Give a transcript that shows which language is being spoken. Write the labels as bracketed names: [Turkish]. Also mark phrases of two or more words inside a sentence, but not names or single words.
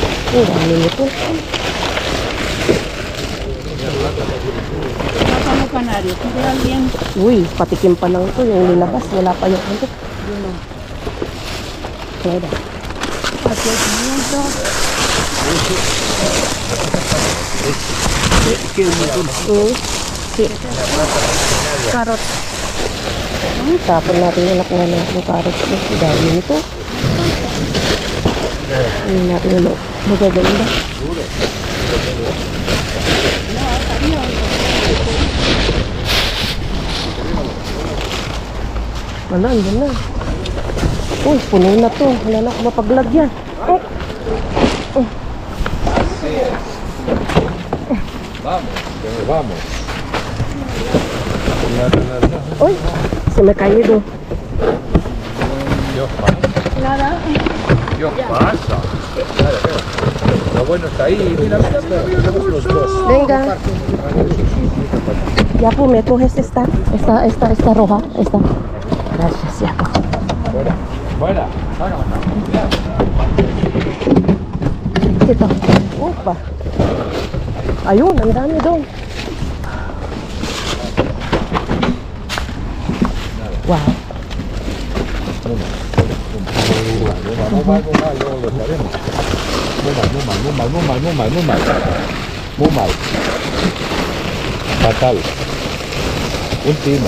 [Filipino] Dami nito. [Spanish] Plátano canario. ¿Quiere alguien? [Filipino] Uy, patikim pa lang ito. Yung nilabas, wala pa yung ito. Kaya. [Spanish] Aquí hay 500. Sí. [Filipino] Carrot. Tapon natin yung nakuha natin yung carrot. Ang dami nito. Hindi natin yung magaganda. Wala, andyan na. Uy, puno na to. Wala na akong mapaglagyan. [Spanish] Vamos. Uy, se me caído. Nada. ¿Qué os pasa? Lo bueno está ahí. Mira, tenemos los dos. Venga. Ya pues me coges esta roja. Esta. Gracias, ya. Fuera. Fuera. [Filipino] Ito. Opa. Ayun, ang dami doon. Wow. [Spanish] Muy mal, luego lo echaremos. Muy mal. Fatal. Un timo.